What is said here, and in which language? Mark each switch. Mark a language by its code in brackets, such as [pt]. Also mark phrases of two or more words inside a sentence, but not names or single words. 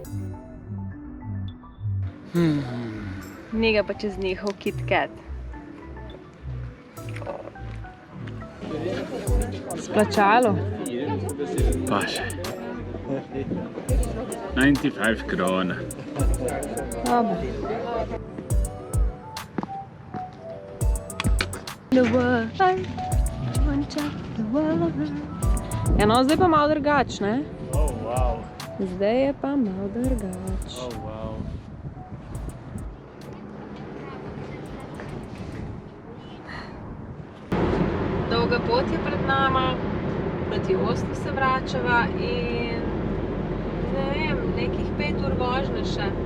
[sl] Njega pa čez njihov KitKat. Splačalo. Pa še. 95 krona. Dobro. The world, one check the world. Ja, no, zdaj pa malo drugač, ne? Wow. Zdaj je pa malo drugač. Wow. Dolga pot je pred nama, proti Oslu se vračava in ne vem, nekih 5 ur vožnje še.